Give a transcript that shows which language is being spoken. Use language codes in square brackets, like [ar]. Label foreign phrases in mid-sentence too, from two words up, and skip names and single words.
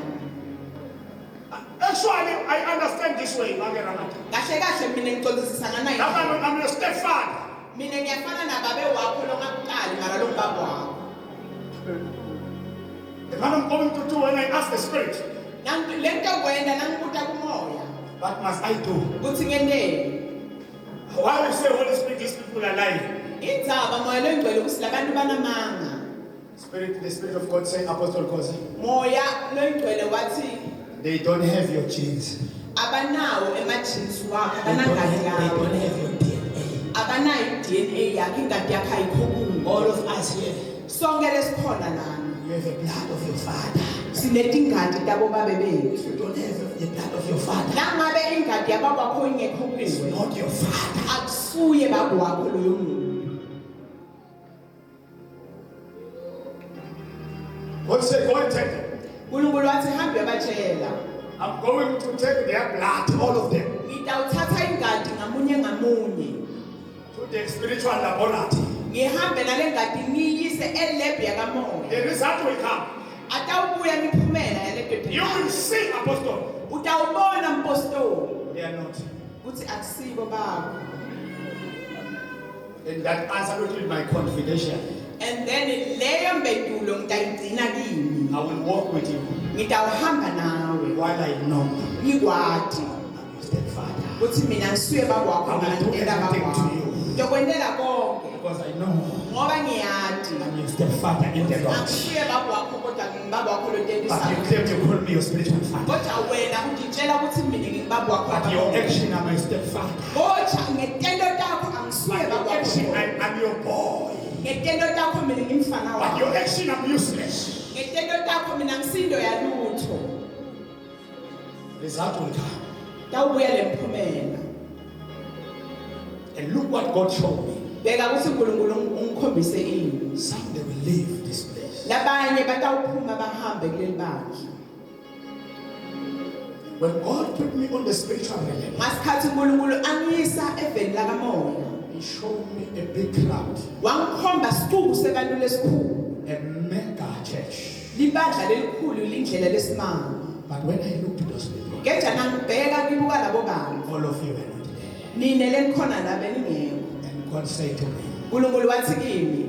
[en] Actually, I understand this way. [ss] Kahle kahle mina ngicondzisisa nganayi. [en] I'm your stepfather. [ss] Mina ngiyafana nababe wakho longakuqali mara lo mbaba wakho. [en] The man I'm going to do when I ask the spirit, [ss] Lento kwenda nangibuta kumoya. [en] what must I do? [ss] Kuthi ngendeni. [en] Why we say Holy Spirit, these people are lying? [ss] Indzaba moya loyingcwele ukuthi labantu banamanga. [en] Spirit, the Spirit of God saying, Apostle Kosi, [ss] Moya loyingcwele wathi [en] they don't have your genes. [ss] abanawo emajinsi wakho [en] They don't [ss] banangani [en] have [ss] lawo. [en] your DNA. [ss] akanayo DNA yakhe ingadi yakhe ayikho kuwo. [en] All of us here, [ss] Sonke lesikhona lana. [en] you have the blood of your father. [ss] Sinetingadi tabo babe bethu. [en] If you don't have the blood of your father, [ss] Nangabe ingadi yabakwakho ingekho [en] it's [ss] kuwe. [en] not your father. [ss] Akusuye bakwakho loyo muntu. [en] God said, go and take them. [ss] uNkulunkulu wathi hambe yabatshela. [en] I'm going to take their blood, all of them, [ss] Ngitawuthatha ingadi ngamunye ngamunye. [en] to the spiritual laboratory. [ss] Ngihambe nale ngadi ngiyise elab yakamoya. [en] The result will come. [ss] Atawubuya imiphumela yale [en] You will see, Apostle. [ss] Utawubona mpostoli. [en] They are not. [ss] Uthi akusibo babo. [en] And that answer will be my confidential. And then [ss] leyo mpendulo ngitayigcina kimi. [en] I will walk with you [ss] Ngitawuhamba nawe. [en] while I know [ss] Ngikwati [en] I'm your stepfather. [ss] ukuthi mina ngisuye bakwakho ngantela bakwakho. Ngizokwendela konke [en] Because I know [ss] ngoba ngiyati. [en] I'm your stepfather in the Lord. [ss] Angisuye bakwakho kodwa ngibakwakho lo [en] But you [ss] ntendisayo. [en] claim to call me your spiritual father. [ss] Kodwa wena ungitshela ukuthi mina ngibakwakho. [en] But your action, I'm your stepfather. [ss] Kodwa ngetendo takho angisuye [en] But your action, [ss] bakwakho. [en] I'm your boy. [ss] Ngetendo takho mina ngimfana [en] But your [ss] wakho. [en] action, I'm useless. [ss] Ngetendo takho mina ngisindo yalutho. [en] Result will come. [ss] Tawubuya lemphumela. [en] And look what God showed me. [ss] Beka ukuthi uNkulunkulu ungikhombise ini. [en] Some they will leave this place. [ss] Labanye batawuphuma bahambe kuleli bandla. [en] When God put me on the spiritual realm, [ss] Ngasikhathi uNkulunkulu angiyisa eveni lakamoya. [en] He showed me a big crowd, [ss] Wangikhomba siqubu sebantu lesikhulu. [en] a mega church. [ss] Libandla lelikhulu lindlela lesimanga. [en] But when I looked at those people, [ss] Ngenja nangibheka ngibuka labo bantu. [en] all of you were not there. [ss] Nine lenikhona la beningekho. [en] And God said to me, [ss] uNkulunkulu wathi kimi,